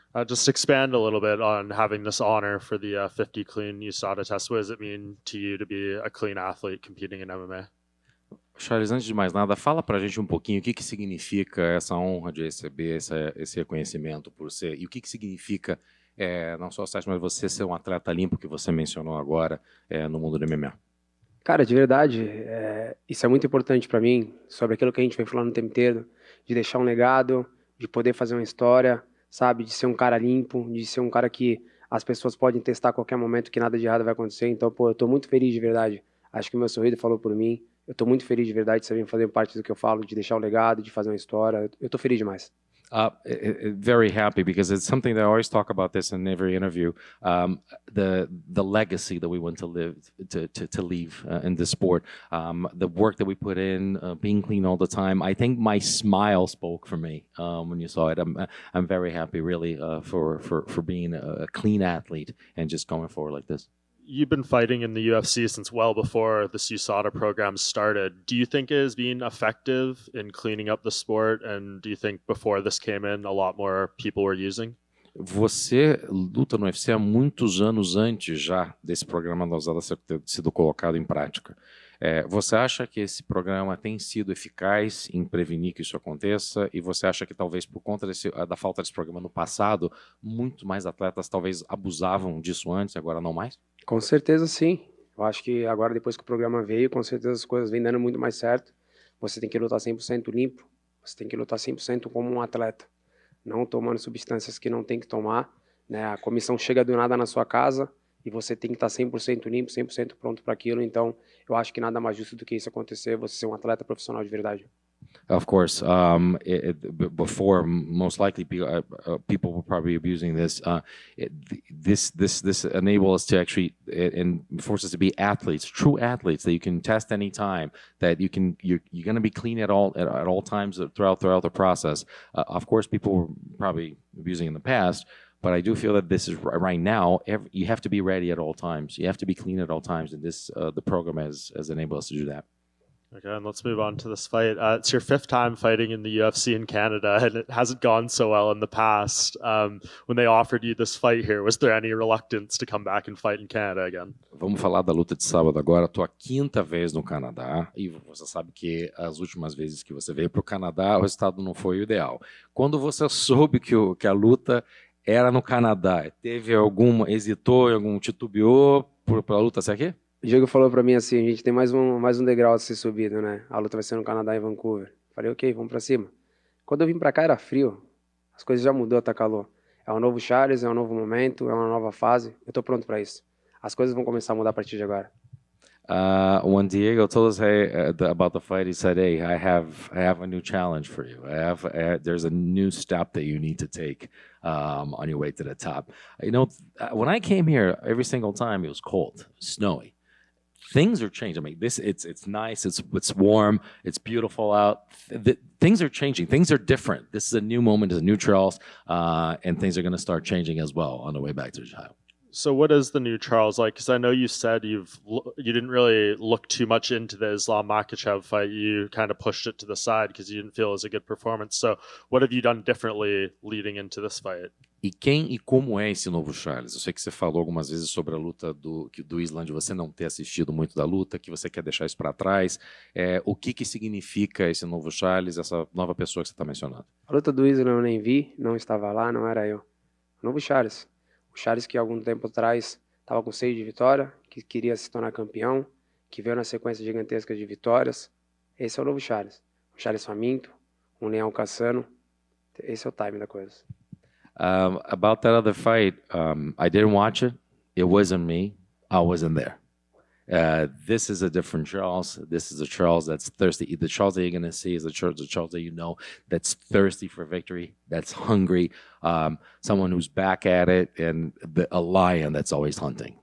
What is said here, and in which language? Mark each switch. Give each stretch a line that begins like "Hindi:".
English: Just expand a little bit on having this honor for the 50 clean USADA test. What does it mean to you to be a clean athlete competing in MMA?
Portuguese: Charles, antes de mais nada, fala pra gente um pouquinho o que significa essa honra de receber esse reconhecimento por ser, e o que significa não só o teste, mas você ser um atleta limpo que você mencionou agora no mundo do MMA. Cara, de verdade, isso é muito importante para mim, sobre aquilo que a gente vem falando o tempo inteiro, de deixar um legado, de poder fazer uma história, sabe, de ser um cara limpo, de ser um cara que as pessoas podem testar a qualquer momento que nada de errado vai acontecer. Então, pô, eu tô muito feliz de verdade. Acho que o meu sorriso falou por mim. Eu tô muito feliz de verdade de saber fazer parte do que eu falo, de deixar um legado, de fazer uma história. Eu tô feliz demais.
English: Very happy because it's something that I always talk about this in every interview. The legacy that we want to live to leave in this sport, the work that we put in, being clean all the time. I think my smile spoke for me when you saw it. I'm very happy, really, for being a clean athlete and just going forward like this. You've been fighting in the UFC since well before this USADA program started. Do you think it has been effective in cleaning up the sport? And do you think before this came in, a lot more people were using?
Portuguese: Você luta no UFC há muitos anos antes já desse programa da USADA ter sido colocado em prática. Você acha que esse programa tem sido eficaz em prevenir que isso aconteça? E você acha que talvez por conta da falta desse programa no passado, muito mais atletas talvez abusavam disso antes e agora não mais? Com certeza sim. Eu acho que agora, depois que o programa veio, com certeza as coisas vêm dando muito mais certo. Você tem que lutar 100% limpo, você tem que lutar 100% como um atleta, não tomando substâncias que não tem que tomar, né? A comissão chega do nada na sua casa e você tem que estar 100% limpo, 100% pronto para aquilo. Então, eu acho que nada mais justo do que isso acontecer, você ser um atleta profissional de verdade.
English: Of course, before most likely people were probably abusing this. This enables us to actually and forces us to be athletes, true athletes that you can test anytime. That you're going to be clean at all times throughout the process. Of course, people were probably abusing in the past. But I do feel that this is right now. You have to be ready at all times. You have to be clean at all times, and this the program has enabled us to do that. Okay, and let's move on to this fight. It's your fifth time fighting in the UFC in Canada, and it hasn't gone so well in the past. When they offered you this fight here, was there any reluctance to come back and fight in Canada again?
Portuguese: Vamos falar da luta de sábado agora. Estou a quinta vez no Canadá e você sabe que as últimas vezes que você veio para o Canadá, o resultado não foi o ideal. Quando você soube que a luta era no Canadá, hesitou, titubeou para a luta ser aqui? O Diego falou pra mim assim, a gente tem mais um degrau a ser subido, né? A luta vai ser no Canadá e Vancouver. Falei, ok, vamos pra cima. Quando eu vim pra cá era frio, as coisas já mudou, tá calor. É um novo Charles, é um novo momento, é uma nova fase. Eu tô pronto pra isso. As coisas vão começar a mudar a partir de agora.
English: When Diego told us about the fight, he said, "Hey, I have a new challenge for you. There's a new step that you need to take on your way to the top." You know, when I came here, every single time it was cold, snowy. Things are changing. I mean, it's nice. It's warm. It's beautiful out. Things are changing. Things are different. This is a new moment. It's a new Charles, and things are going to start changing as well on the way back to Ohio. So what is the new Charles like? Because I know you said you didn't really look too much into the Islam Makhachev fight. You kind of pushed it to the side because you didn't feel it was a good performance. So what have you done differently leading into this fight?
Portuguese: E quem e como é esse novo Charles? Eu sei que você falou algumas vezes sobre a luta do Islam, de você não ter assistido muito da luta, que você quer deixar isso para trás. O que significa esse novo Charles, essa nova pessoa que você está mencionando? A luta do Islam eu nem vi, não estava lá, não era eu. O novo Charles. O Charles que algum tempo atrás estava com 6 de vitória, que queria se tornar campeão, que veio na sequência gigantesca de vitórias. Esse é o novo Charles. Um Charles faminto, um leão caçando. Esse é o time da coisa.
English: About that other fight, I didn't watch it. It wasn't me. I wasn't there. This is a different Charles. This is a Charles that's thirsty. The Charles that you're going to see is the Charles that you know that's thirsty for victory, that's hungry, someone who's back at it, and a lion that's always hunting.